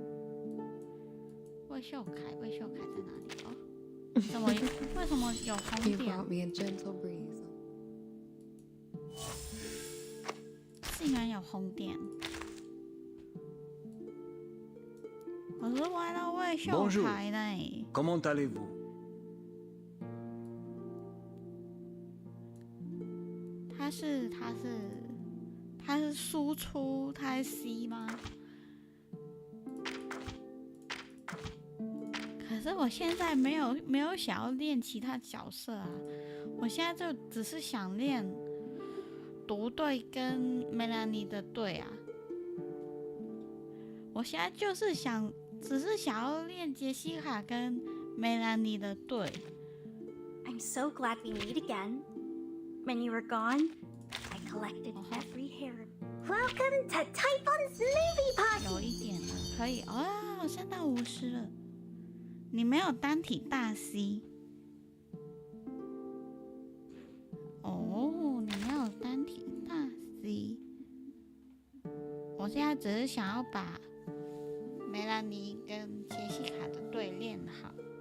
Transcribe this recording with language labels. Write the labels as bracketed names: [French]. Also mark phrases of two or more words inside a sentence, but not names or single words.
[Chinese] 魏秀凯在哪里？哦，为什么有红点？竟然有红点！我是歪到魏秀凯呢。 [French] Comment allez-vous? [Chinese] 他是输出，他是 C 吗？可是我现在没有想要练其他角色啊，我现在就只是想练独队跟梅兰妮的队啊。我现在就是只是想要练杰西卡跟梅兰妮的队。 [English] I'm so glad we meet again. When you were gone, I collected every hair. Welcome to Typhon's movie party. [Chinese] 有一点了，可以哦，升到50了。你没有单体大 C。哦，你没有单体大 C。我现在只是想要把梅兰妮跟杰西卡的队练好。